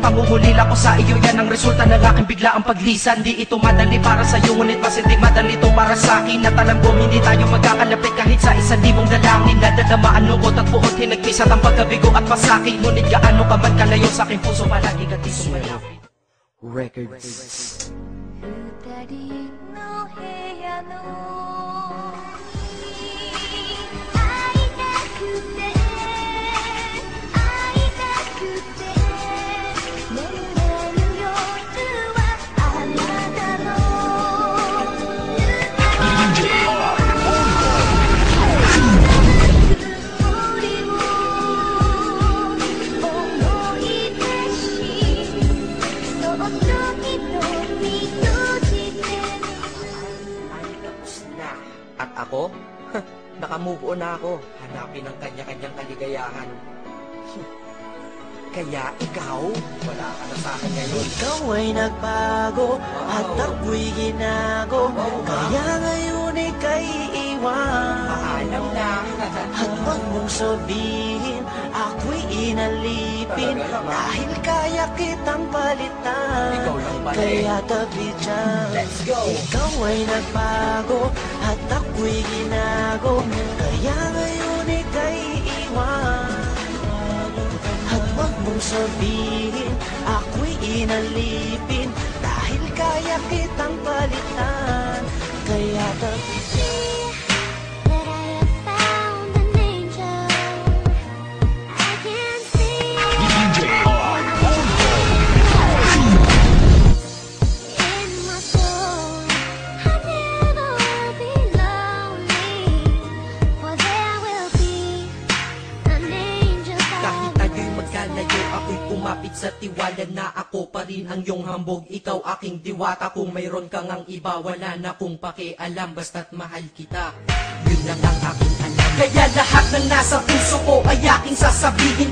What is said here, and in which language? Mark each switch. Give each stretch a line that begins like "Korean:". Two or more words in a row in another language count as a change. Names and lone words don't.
Filipino: Pangungulila ko sa iyo, yan ang resulta ng aking biglaang paglisan. Di ito madali para sa'yo, ngunit mas hindi madali ito para sa'kin. At alam ko hindi tayo magkakalapit kahit sa 1,000 dalangin. Nadadamaan lungkot at puot, hinagpisat ang pagkabigo at pasakit. Ngunit gaano ka man kalayo sa aking puso, palagi ka dito malapit.
English: Records.
Japanese: 二人の部屋の会いたくて会いたくて眠れる夜はあなたの曇りを思い出しそっと瞳と
Filipino: At ako? Naka-move on na ako. Hanapin ang kanya-kanyang kaligayahan. Kaya ikaw, wala ka na sa akin ngayon. Ikaw ay nagbago at ako'y ginago. Kaya ngayon ika'y iwan. Paalam na. At huwag mong sabihin ako'y inalipin. Dahil kaya kitang palitan. Ikaw lang pala eh. Kaya tabi dyan.
English: Let's go.
Filipino: Ikaw ay nagbago at ako'y ginago. Kaya ngayon ika'y iwan. At huwag mong sabihin ako'y inalipin. Dahil kaya kitang palitan. Kaya tabi dyan.
English: That I have found an angel. I can see in my soul. I'll never be lonely, for there will be an angel
Filipino: Kahit by tayo'y magkalayo, ako'y kumapit sa tiwala na ako pa rin ang iyong hambog. Ikaw aking diwata, kung mayroon kang ang iba, wala na kong pakialam, basta't mahal kita. Yun lang ang aking alam. Kaya lahat ng nasa puso ko ay aking sasabihin.